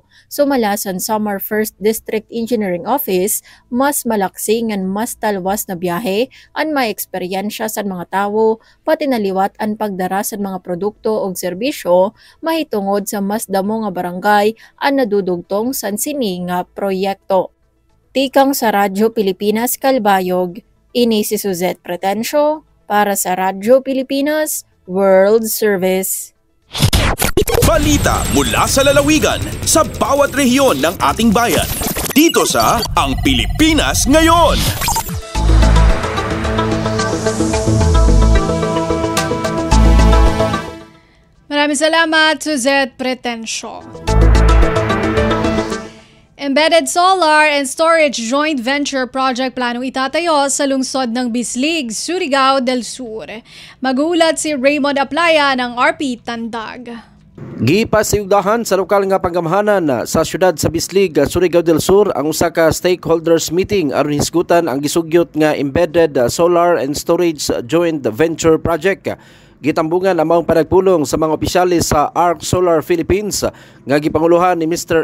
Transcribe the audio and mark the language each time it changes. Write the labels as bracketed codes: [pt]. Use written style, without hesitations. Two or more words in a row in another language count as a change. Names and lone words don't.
[war] Sumala san Samar 1st District Engineering Office, mas malaksi ngan mas talwas na biyahe ang may eksperyensya sa mga tawo, pati naliwat ang pagdara sa mga produkto o serbisyo mahitungod sa mas damo nga barangay ang nadudugtong san sini nga proyekto. Tikang sa Radyo Pilipinas Calbayog, ini si Suzette Pretencio para sa Radyo Pilipinas World Service. [tl] Balita mula sa lalawigan sa bawat rehiyon ng ating bayan. Dito sa Ang Pilipinas Ngayon. Maraming salamat, Suzette Pretencio. Embedded Solar and Storage Joint Venture Project planong itatayo sa lungsod ng Bislig, Surigao del Sur. Mag-uulat si Raymond Aplaya ng RP Tandag. [ceb] Gipasayugdahan sa lokal nga panggamhanan sa syudad sa Bislig, Surigao del Sur ang usa ka [en] stakeholders meeting [ceb] aron hisgutan ang gisugyot nga Embedded Solar and Storage Joint Venture Project. Gitambungan ang maong panagpulong sa mga opisyalis sa Arc Solar Philippines nga gipanguluhan ni Mr.